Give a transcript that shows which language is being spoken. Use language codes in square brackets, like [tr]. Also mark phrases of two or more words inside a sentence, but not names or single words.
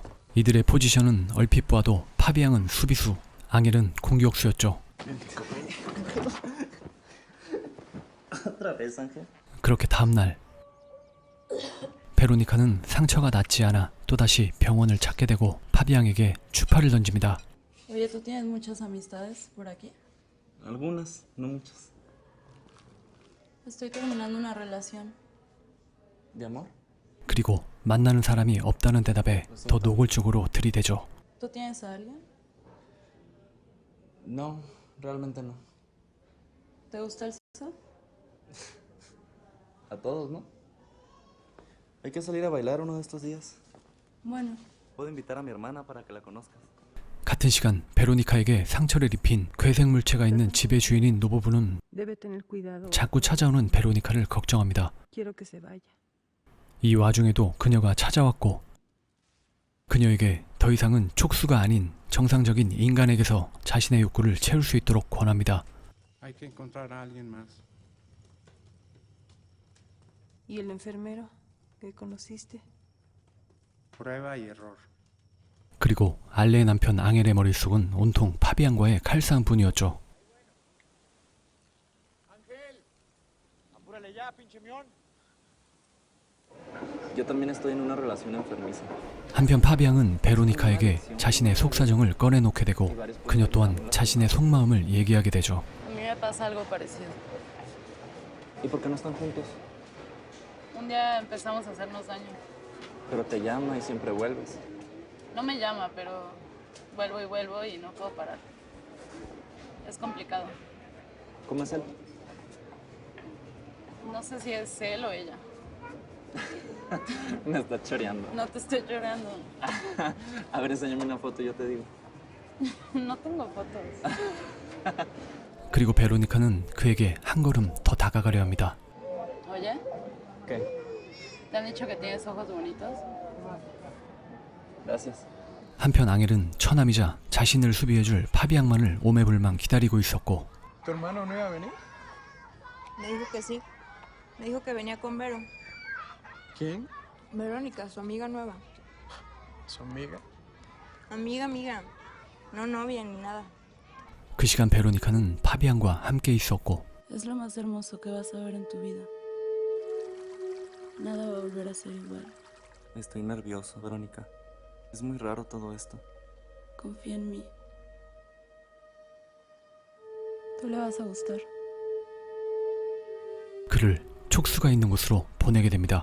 [ko] 이들의 포지션은 얼핏 보아도 파비앙은 수비수, 앙헬은 공격수였죠. 그렇게 다음날 베로니카는 상처가 낫지 않아 또다시 병원을 찾게 되고 파비앙에게 추파를 던집니다. [es] Oye, ¿tú tienes muchas amistades por aquí? Algunas, no muchas. Estoy terminando una relación. ¿De amor? [ko] 그리고 만나는 사람이 없다는 대답에 더 노골적으로 들이대죠. [es] ¿Tú tienes a alguien? No, realmente no. ¿Te gusta el sexo? A todos, ¿no? Hay que salir a bailar uno de estos días. Bueno. Puedo invitar a mi hermana para que la conozcas. [ko] 같은 시간 베로니카에게 상처를 입힌 괴생물체가 있는 집의 주인인 노부부는 자꾸 찾아오는 베로니카를 걱정합니다. 이 와중에도 그녀가 찾아왔고, 그녀에게 더 이상은 촉수가 아닌 정상적인 인간에게서 자신의 욕구를 채울 수 있도록 권합니다. [es] ¿Y el enfermero que conociste? Prueba y error. [ko] 그리고 알레의 남편 앙헬의 머릿속은 온통 파비앙과의 칼싸움뿐이었죠. [es] Yo también estoy en una relación enfermiza. [ko] 한편 파비앙은 베로니카에게 자신의 속사정을 꺼내놓게 되고, 그녀 또한 자신의 속마음을 얘기하게 되죠. [es] A mí me pasa algo parecido. ¿Y por qué no están juntos? Un día empezamos a hacernos daño. Pero te llama y siempre vuelves. No me llama, pero vuelvo y no puedo parar. Es complicado. ¿Cómo es él? No sé si es él o ella. Me está choreando. No te estoy llorando. A ver, enséñame una foto y yo te digo. No tengo fotos. [ko] 그리고 베로니카는 그에게 한 걸음 더 다가가려 합니다. [es] Oye, ¿Qué? ¿te han dicho que tienes ojos bonitos? Gracias. [ko] 한편 앙헬은 처남이자 자신을 수비해줄 파비앙만을 오매불망 기다리고 있었고, [es] ¿Tu hermano no iba a venir? Me dijo que sí. Me dijo que venía con Vero. ¿Quién? Verónica, su amiga nueva. ¿Su amiga? Amiga. No novia ni nada. [ko] 그 시간 베로니카는 파비앙과 함께 있었고, [es] Es lo más hermoso que vas a ver en tu vida. Nada va a volver a ser igual. Estoy nervioso, Verónica. Es muy raro todo esto. Confía en mí. Tú le vas a gustar. [ko] 그를 촉수가 있는 곳으로 보내게 됩니다.